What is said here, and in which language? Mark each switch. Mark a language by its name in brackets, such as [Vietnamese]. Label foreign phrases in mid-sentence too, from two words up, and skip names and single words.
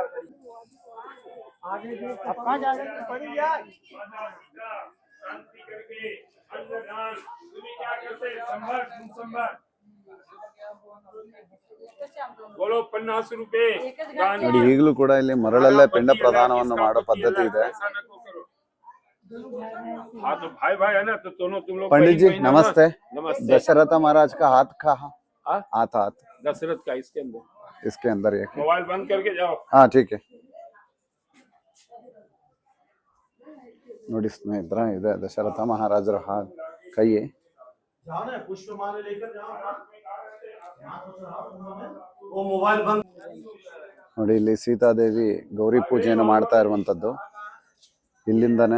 [Kannada] ನೋಡಿ, ಈಗಲೂ ಕೂಡ ಇಲ್ಲಿ ಮರಳಲ್ಲೇ ಪಿಂಡ ಪ್ರದಾನವನ್ನು ಮಾಡೋ ಪದ್ಧತಿ ಇದೆ. [Hindi] पंडित जी नमस्ते। दशरथ महाराज का हाथ कहाँ? हाथ दशरथ का इसके अंदर ये मोबाइल बंद करके जाओ। हाँ ठीक है। [Kannada] ನೋಡಿ ಸ್ನೇಹಿತರೆ, ಇದೆ ದಶರಥ ಮಹಾರಾಜರ ಕೈ. ನೋಡಿ, ಇಲ್ಲಿ ಸೀತಾದೇವಿ ಗೌರಿ ಪೂಜೆಯನ್ನು ಮಾಡ್ತಾ ಇರುವಂತದ್ದು ಇಲ್ಲಿಂದಾನೆ.